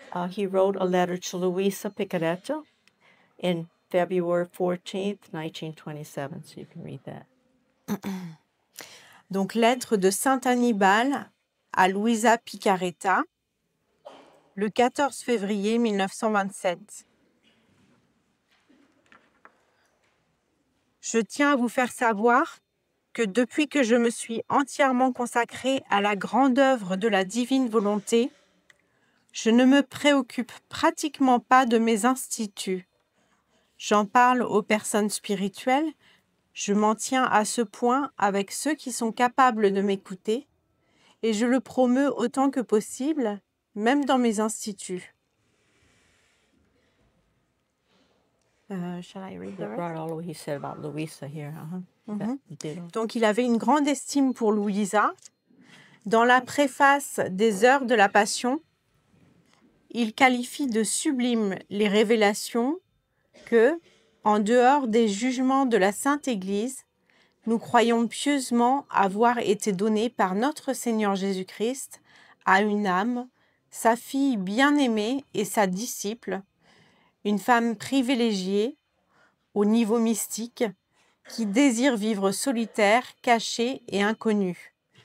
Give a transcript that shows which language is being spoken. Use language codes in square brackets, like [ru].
[en] He wrote a letter to Luisa Piccarreta in February 14th, 1927. So you can read that. [fr] Donc, lettre de Saint Annibale à Luisa Piccarreta, le 14 février 1927. Je tiens à vous faire savoir que depuis que je me suis entièrement consacrée à la grande œuvre de la divine volonté, je ne me préoccupe pratiquement pas de mes instituts. J'en parle aux personnes spirituelles, je m'en tiens à ce point avec ceux qui sont capables de m'écouter, et je le promeus autant que possible, même dans mes instituts. [en] Shall I read the Yeah, rest? right, all what he said about Louisa here. That he did. [fr] Donc, il avait une grande estime pour Louisa. Dans la préface des Heures de la Passion, il qualifie de sublimes les révélations que, en dehors des jugements de la Sainte Église, nous croyons pieusement avoir été données par notre Seigneur Jésus-Christ à une âme, sa fille bien-aimée et sa disciple, une femme privilégiée au niveau mystique, qui désire vivre solitaire, cachée et inconnue.